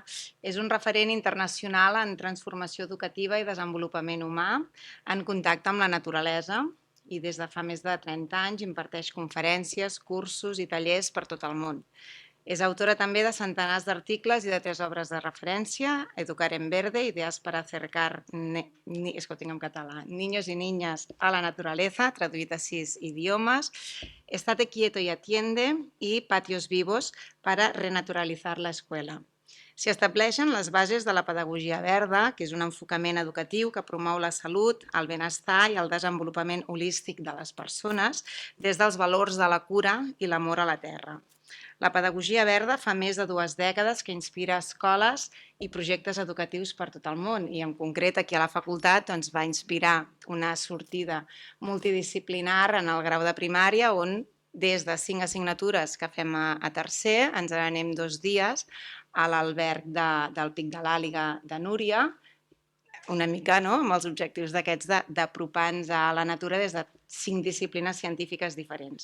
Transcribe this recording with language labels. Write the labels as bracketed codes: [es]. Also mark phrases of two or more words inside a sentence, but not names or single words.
[ca] És un referent internacional en transformació educativa i desenvolupament humà en contacte amb la naturalesa i des de fa més de 30 anys imparteix conferències, cursos i tallers per tot el món. És autora també de centenars d'articles i de 3 obres de referència, Educar en Verde, Ideas para acercar, és que ho tinc en català, niños y niñas a la naturaleza, traduït a 6 idiomes, Estate quieto y atiende i Patios vivos para renaturalizar la escuela. S'hi estableixen les bases de la pedagogia verda, que és un enfocament educatiu que promou la salut, el benestar i el desenvolupament holístic de les persones des dels valors de la cura i l'amor a la terra. La pedagogia verda fa més de 2 dècades que inspira escoles i projectes educatius per tot el món i en concret aquí a la facultat va inspirar una sortida multidisciplinar en el grau de primària on des de 5 assignatures que fem a tercer ens n'anem 2 dies a l'alberg del Pic de l'Àliga de Núria, una mica amb els objectius d'aquests d'apropar-nos a la natura des de 5 disciplines científiques diferents.